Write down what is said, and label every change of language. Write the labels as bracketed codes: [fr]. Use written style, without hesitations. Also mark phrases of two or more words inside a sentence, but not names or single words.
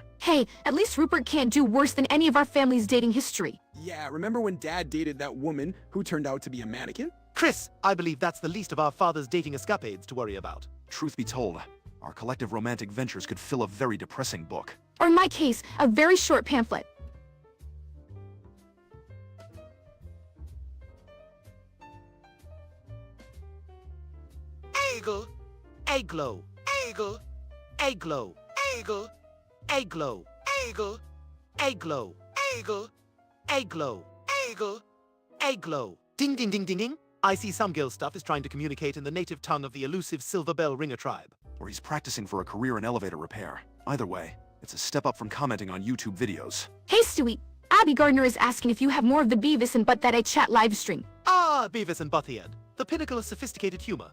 [en] Hey, at least Rupert can't do worse than any of our family's dating history. Yeah, remember when Dad dated that woman who turned out to be a mannequin? Chris, I believe that's the least of our father's dating escapades to worry about. Truth be told, our collective romantic ventures could fill a very depressing book. Or in my case, a very short pamphlet. Eagle, Eglo, Eagle, Eglo, Eagle, Eglo, Eagle, Eglo, Eagle, Eglo, Eagle, Eglo. Ding ding ding ding ding. I see some girl stuff is trying to communicate in the native tongue of the elusive Silver Bell Ringer tribe. Or he's practicing for a career in elevator repair. Either way, it's a step up from commenting on YouTube videos. Hey, Stewie. Abby Gardner is asking if you have more of the Beavis and Butt That I Chat live stream. Ah, Beavis and Butthead, the pinnacle of sophisticated humor.